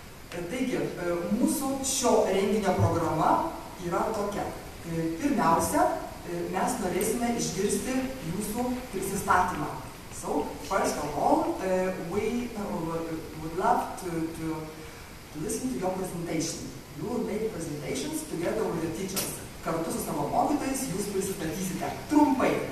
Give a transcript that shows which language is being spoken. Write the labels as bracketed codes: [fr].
[lt] Taigi, mūsų šio renginio programa yra tokia. Pirmiausia, mes norėsime išgirsti jūsų prisistatymą. [en] So, first of all, we would love to listen to your presentation. You will make presentations together with the teachers. [lt] Kartu su savo mokytojais jūs prisistatysite trumpai.